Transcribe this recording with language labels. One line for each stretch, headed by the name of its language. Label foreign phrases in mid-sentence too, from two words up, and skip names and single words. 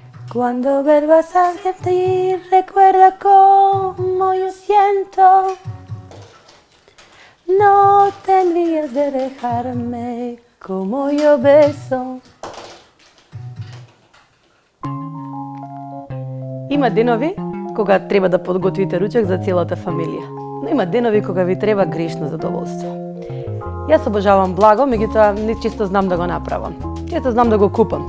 Spanish: Cuando vuelvas a sentir, recuerda cómo yo siento. No te olvides de dejarme como yo beso.
Macedonian: Има денови кога треба да подготвите ручек за целата фамилија, но има денови кога ви треба грешно задоволство. Јас обожавам благо, меѓутоа не често знам да го направам. Често знам да го купам.